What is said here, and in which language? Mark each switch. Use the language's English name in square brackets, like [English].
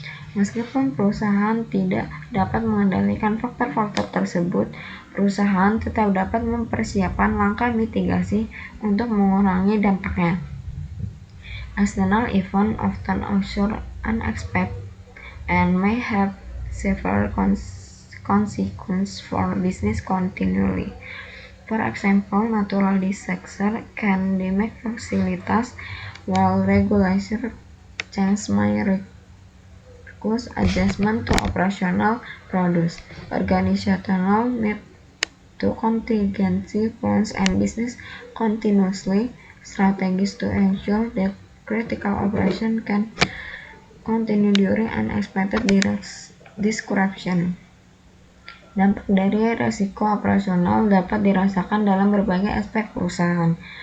[Indonesian] Meskipun perusahaan tidak dapat mengendalikan faktor-faktor tersebut, perusahaan tetap dapat mempersiapkan langkah mitigasi untuk mengurangi dampaknya. [English] External events often occur unexpected and may have severe consequences for business continuity. For example, natural disasters can damage facilities, while regulatory change may require adjustment to operational procedures. Organizational need to contingency plans and business continuity strategies to ensure that critical operations can continue during unexpected disruption. [Indonesian] Dampak dari risiko operasional dapat dirasakan dalam berbagai aspek perusahaan.